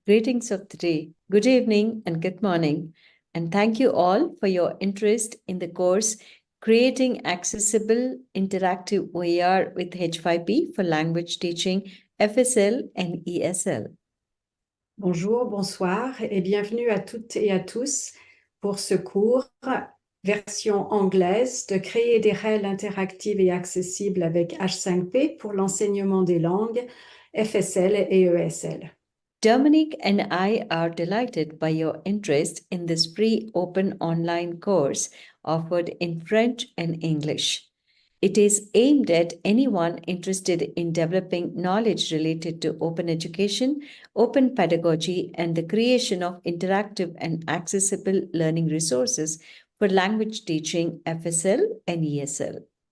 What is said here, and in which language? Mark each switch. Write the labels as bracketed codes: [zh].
[en] Greetings of the day, good evening and good morning, and thank you all for your interest in the course Creating Accessible Interactive OER with H5P for Language Teaching, FSL and ESL. [fr] Bonjour, bonsoir et bienvenue à toutes et à tous pour ce cours version anglaise de créer des règles interactives et accessibles avec H5P pour l'enseignement des langues FSL et ESL. [en] Dominic and I are delighted by your interest in this free open online course offered in French and English. It is aimed at anyone interested in developing knowledge related to open education, open pedagogy, and the creation of interactive and accessible learning resources for language teaching, FSL and ESL.